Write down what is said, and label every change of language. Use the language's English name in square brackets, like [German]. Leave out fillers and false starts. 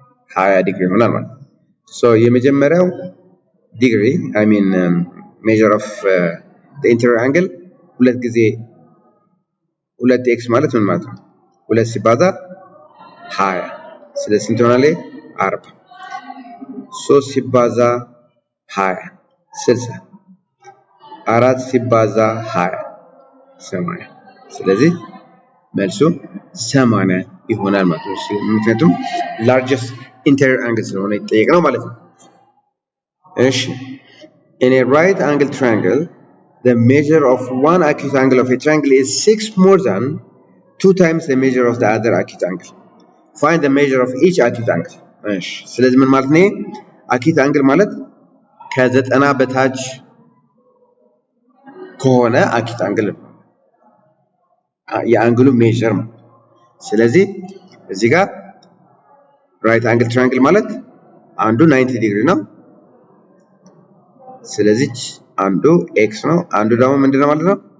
[Amharic] 20 ዲግሪ ይሆናል ማለት ነው። ሶ የመጀመሪያው ዲግሪ [English] I mean measure of the interior angle [Amharic] ሁለት ጊዜ 2x ማለት ምን ማለት ነው? 2 ሲባዛ 20 ስለዚህ ስንት ይሆናል? 40 3 ሲባዛ 20 60 4 ሲባዛ 20 80 ስለዚህ መልሱ 80 ይሆናል ማለት ነው። [English] ምክንያቱም largest interior angle [Amharic] ስለሆነ ይጠየቅነው ማለት ነው። እሺ [English] in a right angle triangle the measure of one acute angle of a triangle is 6 more than 2 times the measure of the other acute angle. Find the measure of each acute angle. [Amharic] እሺ ስለዚህ ምን ማለት ነው? acute angle ማለት ከ90 በታች ከሆነ acute angle ነው። የአንግሉ ሜዠር ነው። ስለዚህ እዚህ ጋር right angle triangle ማለት አንዱ 90 ዲግሪ ነው። ስለዚህ አንዱ x ነው አንዱ ደግሞ ምንድነው ማለት ነው?